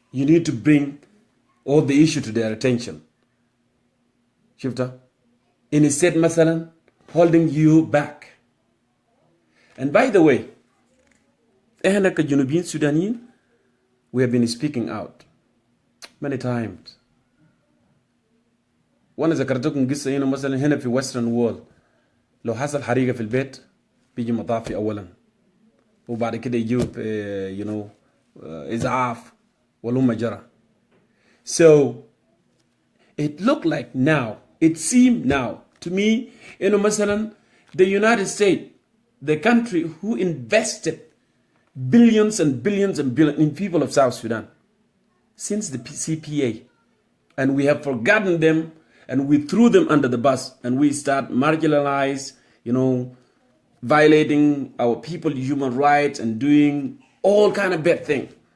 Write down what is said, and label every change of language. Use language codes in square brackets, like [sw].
[en] You need to bring all the issue to their attention. Shifter, instead مثلا holding you back. And by the way, [ar] إحنا كجنوبيين سودانيين, [en] we have been speaking out many times. [ar] وانا ذكرتكم قصة هنا مثلا هنا في Western world, لو حصل حريقة في البيت بيجي مطافي أولا وبعد كده يجيب إسعاف ولما جرى. [en] So it looked like now, it seemed now to me, مثلا the United States, the country who invested billions and billions and billions in people of South Sudan since the CPA, and we have forgotten them and we threw them under the bus and we start marginalized, violating our people's human rights and doing all kind of bad things.